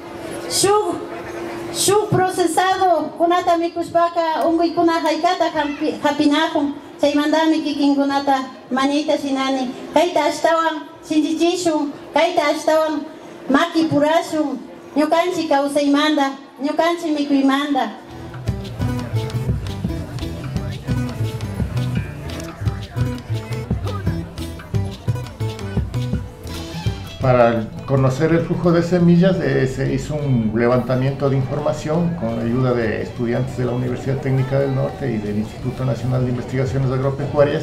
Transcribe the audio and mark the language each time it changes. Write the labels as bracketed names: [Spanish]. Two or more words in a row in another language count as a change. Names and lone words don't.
[Quechua] Shuk procesado kunata mikushpaka unguykuna haykata hapinakun chaymantami kikinkunata mañayta shinani kayta ashtawan shinchichishun, kayta ashtawan maki purashun ñukanchi kawsaymanta, ñukanchi mikuymanta. [Spanish] Para conocer el flujo de semillas se hizo un levantamiento de información con la ayuda de estudiantes de la Universidad Técnica del Norte y del Instituto Nacional de Investigaciones Agropecuarias.